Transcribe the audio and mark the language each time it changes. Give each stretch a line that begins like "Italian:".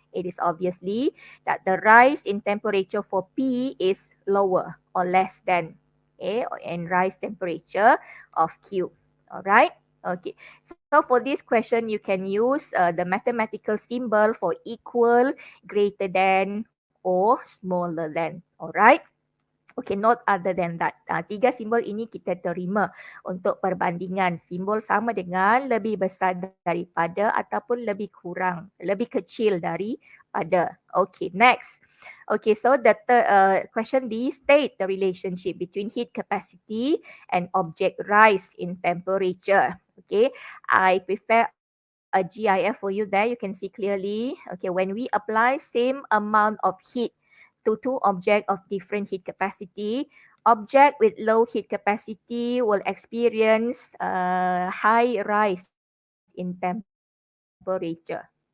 English: It is obviously that the rise in temperature for P is lower or less than, okay, and rise temperature of Q. Alright. Okay, so for this question, you can use the mathematical symbol for equal, greater than, or smaller than. Alright. Okay, not other than that.
Malay: Tiga simbol ini kita terima untuk perbandingan. Simbol sama dengan lebih besar daripada ataupun lebih kurang, lebih kecil daripada.
English: Okay, next. Okay, so the question D, state the relationship between heat capacity and object rise in temperature. Okay, I prepare a GIF for you there. You can see clearly. Okay, when we apply same amount of heat to two objects of different heat capacity, object with low heat capacity will experience high rise in temperature.